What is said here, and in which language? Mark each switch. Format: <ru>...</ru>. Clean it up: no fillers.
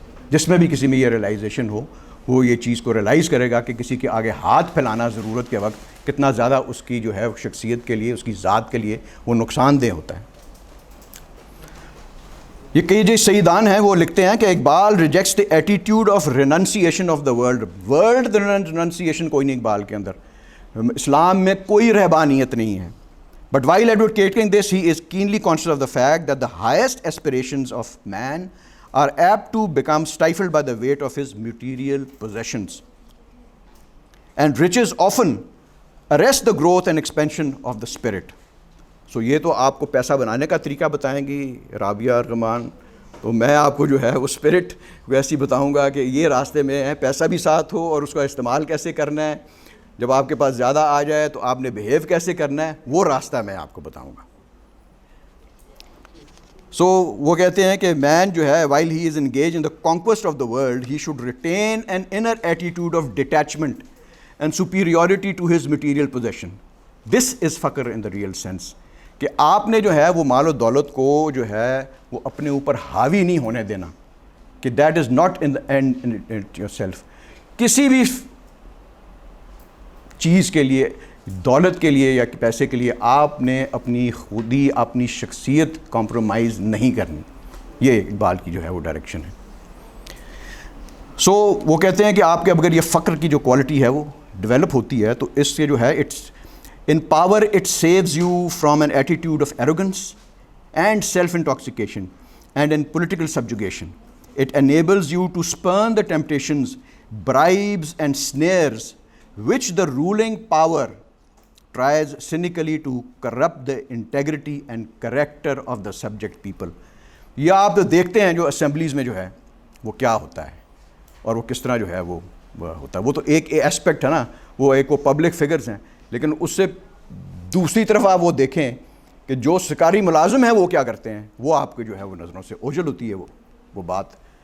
<ur>جس میں بھی کسی میں یہ ریلائزیشن ہو وہ یہ چیز کو ریلائز کرے گا کہ کسی کے آگے ہاتھ پھیلانا ضرورت کے وقت کتنا زیادہ اس کی جو ہے شخصیت کے لیے، اس کی ذات کے لیے وہ نقصان دہ ہوتا ہے. یہ کئی جو سیدان ہیں وہ لکھتے ہیں کہ Iqbal rejects the attitude of ریننسیشن of the world ریننسیشن کوئی نہیں اقبال کے اندر. اسلام میں کوئی رہبانیت نہیں ہے.</ur> <en>But while advocating this he is keenly conscious of the fact that the highest aspirations of man are apt to become stifled by the weight of his material possessions, and riches often arrest the growth and expansion of the spirit.</en> <ur>So یہ تو آپ کو پیسہ بنانے کا طریقہ بتائیں گی رابعہ ارغمان، تو میں آپ کو جو ہے وہ اسپرٹ ویسی بتاؤں گا کہ یہ راستے میں ہے، پیسہ بھی ساتھ ہو اور اس کا استعمال کیسے کرنا ہے، جب آپ کے پاس زیادہ آ جائے تو آپ نے بیہیو کیسے کرنا ہے، وہ راستہ میں آپ کو بتاؤں گا.</ur> <en>سو وہ کہتے ہیں کہ مین جو ہے while he is engaged in the conquest of the world he should retain an inner attitude of detachment and superiority to his material possession. This is فقر in the real sense.</en> <ur>کہ آپ نے جو ہے وہ مال و دولت کو جو ہے وہ اپنے اوپر حاوی نہیں ہونے دینا، کہ that is not in the end in yourself. کسی بھی چیز کے لیے، دولت کے لیے یا پیسے کے لیے آپ نے اپنی خودی، اپنی شخصیت کمپرومائز نہیں کرنی. یہ اقبال کی جو ہے وہ ڈائریکشن ہے. سو وہ کہتے ہیں کہ آپ کے اگر یہ فقر کی جو کوالٹی ہے وہ ڈیولپ ہوتی ہے تو اس سے جو ہے it's in power it saves you from an attitude of arrogance and self intoxication and in political سبجوگیشن.</ur> <en>It enables you to spurn the temptations, bribes and snares which the ruling power tries cynically to corrupt the integrity and character of the subject people.</en> <ur>یہ آپ دیکھتے ہیں جو assemblies میں جو ہے وہ کیا ہوتا ہے اور وہ کس طرح جو ہے وہ ہوتا ہے. وہ تو ایک ایسپیکٹ ہے نا، وہ ایک وہ پبلک فگرز ہیں، لیکن اس سے دوسری طرف آپ وہ دیکھیں کہ جو سرکاری ملازم ہیں وہ کیا کرتے ہیں، وہ آپ کے جو ہے وہ نظروں سے اوجھل ہوتی ہے وہ بات.</ur>